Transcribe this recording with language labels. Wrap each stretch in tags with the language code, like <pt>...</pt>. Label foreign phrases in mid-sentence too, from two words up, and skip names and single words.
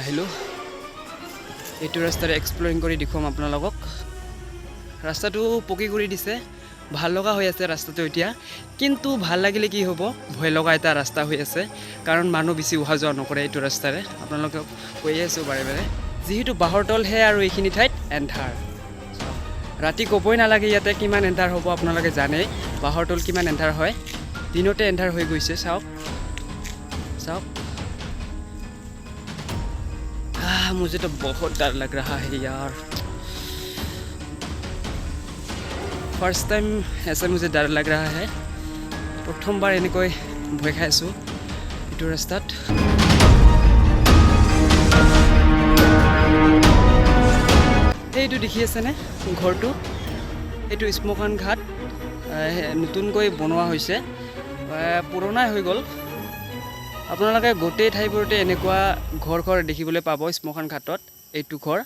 <as>আহিলোঁ এইটো ৰাস্তাৰে এক্সপ্লোৰিং কৰি দেখুৱাম আপোনালোকক ৰাস্তাটো পকি কৰি দিছে ভাল লগা হৈ আছে ৰাস্তাটো এতিয়া কিন্তু ভাল লাগিলে কি হ'ব ভয় লগা এটা ৰাস্তা হৈ আছে কাৰণ মানুহ বেছি অহা যোৱা নকৰে এইটো ৰাস্তাৰে আপোনালোকক কৈ আছোঁ বাৰে বাৰে যিহেতু বাহৰ তল হে আৰু এইখিনি ঠাইত এন্ধাৰ ৰাতি ক'বই নালাগে ইয়াতে কিমান এন্ধাৰ হ'ব আপোনালোকে জানে বাহৰ তল কিমান এন্ধাৰ হয় দিনতে এন্ধাৰ হৈ গৈছে চাওক চাওক</as> <hi>मुझे तो बहुत डर लग रहा है यार</hi> <en>first time</en> <hi>ऐसा मुझे डर लग रहा है प्रथम बार</hi> <as>এনেকৈ ভয় খাইছো এইটো ৰাস্তাত এইটো দেখি আছে নে ঘৰটো এইটো স্মশান ঘাট নতুনকৈ বনোৱা হৈছে পুৰণাই হৈ গ'ল আপোনালোকে গোটেই ঠাইবোৰতে এনেকুৱা ঘৰ দেখিবলৈ পাব স্মশান ঘাটত এইটো ঘৰ</as>